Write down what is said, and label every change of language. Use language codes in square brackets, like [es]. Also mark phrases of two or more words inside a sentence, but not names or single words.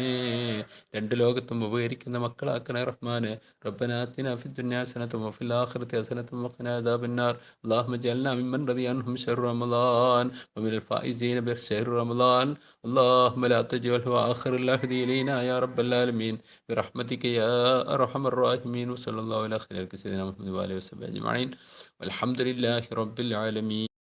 [ml] രണ്ട് ലോകത്തും ഉപകരിക്കുന്ന മക്കളാക്കണേ റഹ്മാനെ. [ar] ربنا آتنا في الدنيا حسنة وفي الآخرة حسنة وقنا عذاب النار. اللهم اجعلنا ممن رضي عنهم شهر رمضان ومن الفائزين بشهر رمضان. اللهم لا تجعله آخر العهد إلينا يا رب العالمين برحمتك يا أرحم الراحمين. وصلى الله على خير سيدنا محمد وآله وصحبه أجمعين والحمد لله رب العالمين.